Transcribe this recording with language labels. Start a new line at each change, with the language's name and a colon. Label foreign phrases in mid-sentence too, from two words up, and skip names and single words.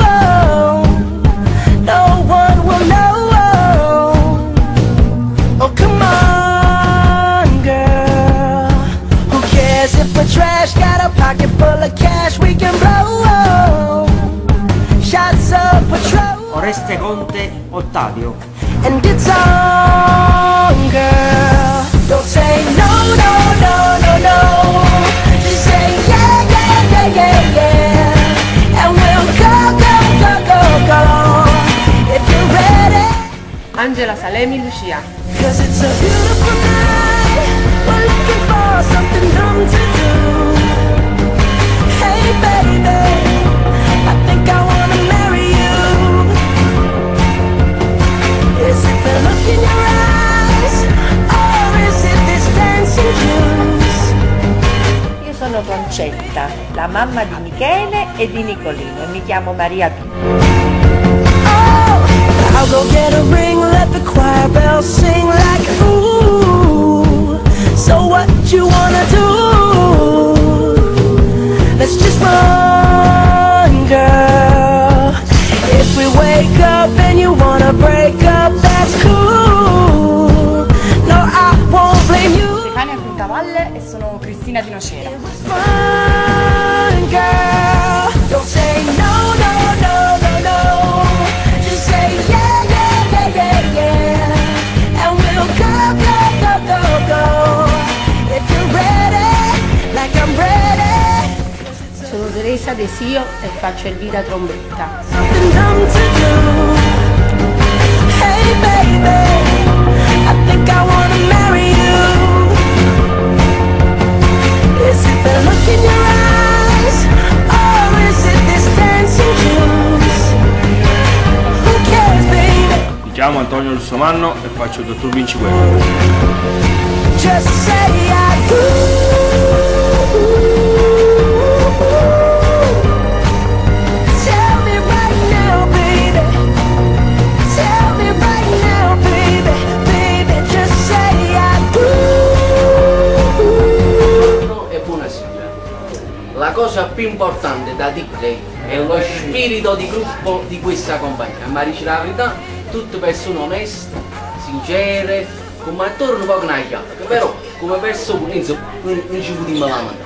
English: No one will know. Oh, come on, girl. Who cares if we're trash? Got a pocket full of cash we can blow. Shots of Patrol. Oreste Conte, Ottavio. And it's on, girl. Don't say no, no, no, no, no. Just say yeah, yeah, yeah, yeah, yeah. And we'll go, go, go, go, go. If you're ready. Angela Salemi, Lucia. 'Cause it's a beautiful night. We're looking for something dumb to do. Hey, baby, I think I wanna marry you. Is it the look in your eyes, or is it this dancing juice?
Italian: Io sono Concetta, la mamma di Michele e di Nicolino, e mi chiamo Maria Pippo.
English: Oh, I'll go get a ring, let the choir bells sing like ooh. So what you wanna do? Let's just run, girl. If we wake up and you wanna break up, that's cool. No, I won't blame you.
Italian: Stefania Quintavalle e sono Cristina Di Nocera.
English: Run, girl. Don't say no, no, no, no, no. Just say yeah, yeah, yeah, yeah, yeah. And we'll go, go, go, go, go. If you're ready, like I'm ready.
Italian: Sono Teresa Desio e faccio Elvira Trombetta.
English: Something dumb to do. Hey, baby, I think I wanna marry you. Is it the look in your eyes, or is it this dancing juice? Who cares, baby?
Italian: Mi chiamo Antonio Russomanno e faccio il dottor Vinci Guerra.
English: Just say I do. Tell me right now, baby. Tell me right now, baby. Baby, just say I do.
Italian: E buonasera. La cosa più importante da dire è lo spirito di gruppo di questa compagnia. Ma dice la verità, tutte persone oneste, sincere, come attore un po' che non chiaro, però come persona insomma, non ci fudiamo la mano.